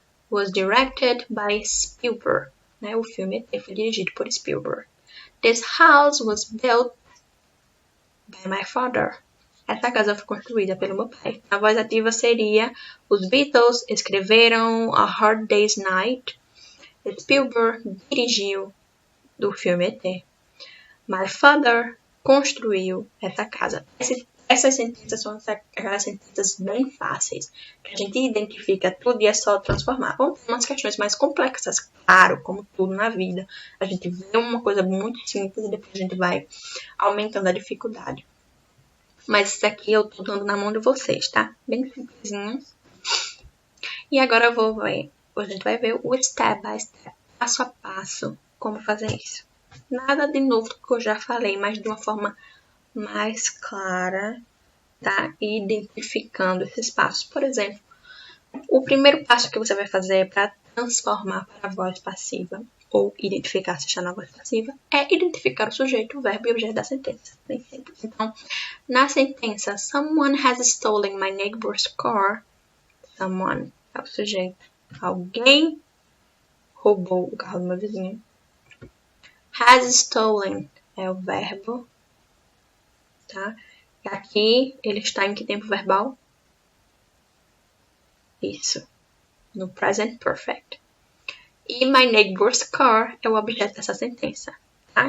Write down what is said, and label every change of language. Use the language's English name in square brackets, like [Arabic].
[English] was directed by Spielberg. [Portuguese] Né? O filme [English] E.T. [Portuguese] foi dirigido por [English] Spielberg. This house was built by my father. [Portuguese] Essa casa foi construída pelo meu pai. A voz ativa seria: os Beatles escreveram A Hard Day's Night. Spielberg dirigiu do filme E.T. [English] My father [Portuguese] construiu essa casa. Essas sentenças são aquelas sentenças bem fáceis, que a gente identifica tudo e é só transformar. Vamos ter umas questões mais complexas, claro, como tudo na vida. A gente vê uma coisa muito simples e depois a gente vai aumentando a dificuldade. Mas isso aqui eu tô dando na mão de vocês, tá? Bem simplesinho. E agora eu vou ver, a gente vai ver o [English] step by step, [Portuguese] passo a passo, como fazer isso. Nada de novo que eu já falei, mas de uma forma mais clara, tá? Identificando esses passos. Por exemplo, o primeiro passo que você vai fazer para transformar para a voz passiva ou identificar se está na voz passiva é identificar o sujeito, o verbo e o objeto da sentença. Bem simples. Então, na sentença, [English] someone has stolen my neighbor's car. [Portuguese] Someone é o sujeito. Alguém roubou o carro do meu vizinho. [English] Has stolen [Portuguese] é o verbo. Tá? E aqui ele está em que tempo verbal? Isso. No present perfect. E [English] my neighbor's car [Portuguese] é o objeto dessa sentença. Tá?